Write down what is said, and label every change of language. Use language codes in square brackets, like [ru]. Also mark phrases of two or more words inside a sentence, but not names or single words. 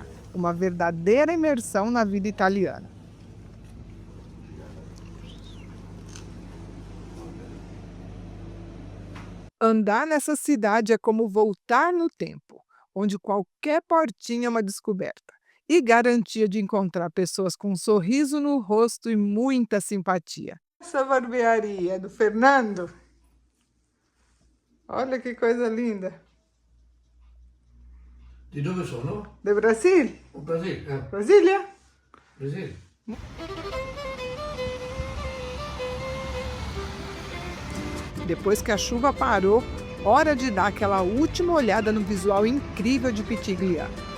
[pt] Uma verdadeira imersão na vida italiana. Andar nessa cidade é como voltar no tempo, onde qualquer portinha é uma descoberta. E garantia de encontrar pessoas com um sorriso no rosto e muita simpatia. Essa barbearia é do Fernando. Olha que coisa linda. [it] Di dove sono? [pt] De Brasil? O Brasil. Brasília? Brasil. Depois que a chuva parou, hora de dar aquela última olhada no visual incrível de Pitigliano.